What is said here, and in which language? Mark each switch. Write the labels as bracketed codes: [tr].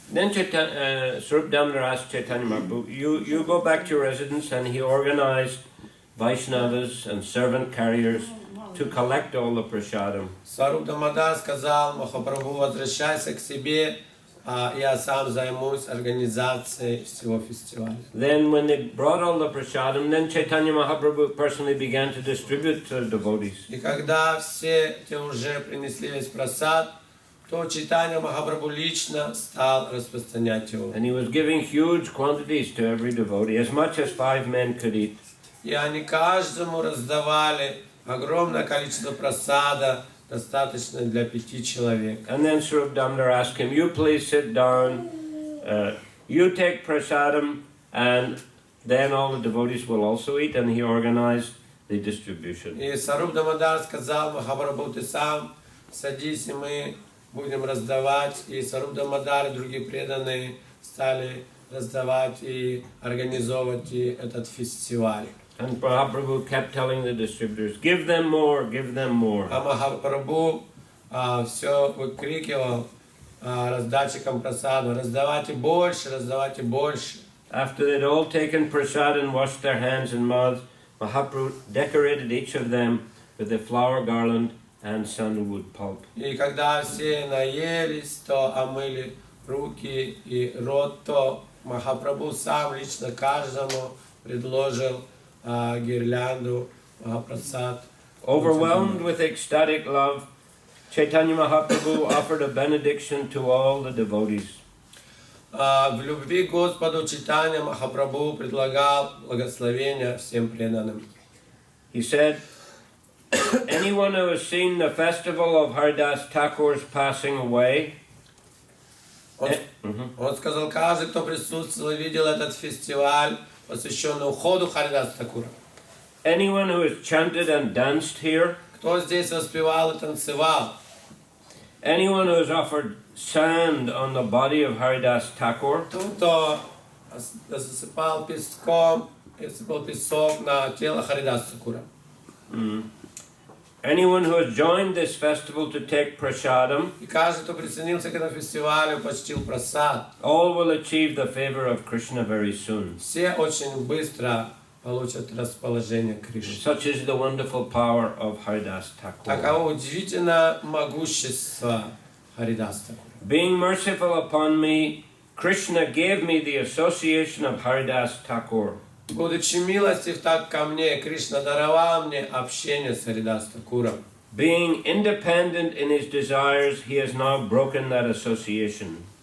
[en] Then Swarup Damodar asked Chaitanya Mahaprabhu, you go back to your residence, and he organized Vaishnavas and servant carriers to collect all the prasadam. [ru] Сваруб Дамодар сказал Махапрабху: возвращайся к себе, я сам займусь организацией всего фестиваля. [en] Then when they brought all the prasadam, then Chaitanya Mahaprabhu personally began to distribute to the devotees. [ru] И когда все те уже принесли весь прасад, то Чайтанья Махапрабху лично стал распространять его. [en] And he was giving huge quantities to every devotee, as much as 5 men could eat. [ru] И они каждому раздавали огромное количество прасада, достаточно для 5 человек. [en] And then Swarup Damodar asked him, you please sit down, you take prasadam, and then all the devotees will also eat, and he organized the distribution. [ru] И Сваруб Дамодар сказал Махапрабху: ты сам садись, и мы будем раздавать. И Сваруб Дамодар и другие преданные стали раздавать и организовывать этот фестиваль. [en] And Mahaprabhu kept telling the distributors, give them more, give them more. [ru] А Махапрабху все выкрикивал раздатчикам прасаду: раздавайте больше, раздавайте больше. [en] After they'd all taken prasad and washed their hands and mouths, Mahaprabhu decorated each of them with a flower garland and sandalwood pulp. [ru] И когда все наелись, то омыли руки и рот, то Махапрабху сам лично каждому предложил гирлянду прасад. [en] Overwhelmed with ecstatic love, Chaitanya Mahaprabhu offered a benediction to all the devotees. [ru] В любви к Господу Чайтанья Махапрабху предлагал благословение всем преданным. [en] He said, anyone who has seen the festival of Haridas Thakur's passing away, [ru] Он сказал: каждый, кто присутствовал и видел этот фестиваль, посвященный уходу Харидаса Тхакура. [en] anyone who has chanted and danced here, [ru] Кто здесь воспевал и танцевал? [en] anyone who has offered sand on the body of Haridas Thakur, [ru] Тот, кто засыпал песком, сыпал песок на тело Харидаса Тхакура. [en] anyone who has joined this festival to take prasadam, [ru] И каждый, кто присоединился к этому фестивалю, почтил прасад. [en] all will achieve the favor of Krishna very soon. [ru] Все очень быстро получат расположение Кришны. [en] Such is the wonderful power of Харидаса Тхакура. [ru] Таково удивительное могущество Харидаса Тхакура. [en] Being merciful upon me, Krishna gave me the association of Харидаса Тхакура. [ru] Будучи милостив так ко мне, Кришна даровал мне общение с Харидаса Тхакуром. [en] Being independent in his desires, he has now broken that association.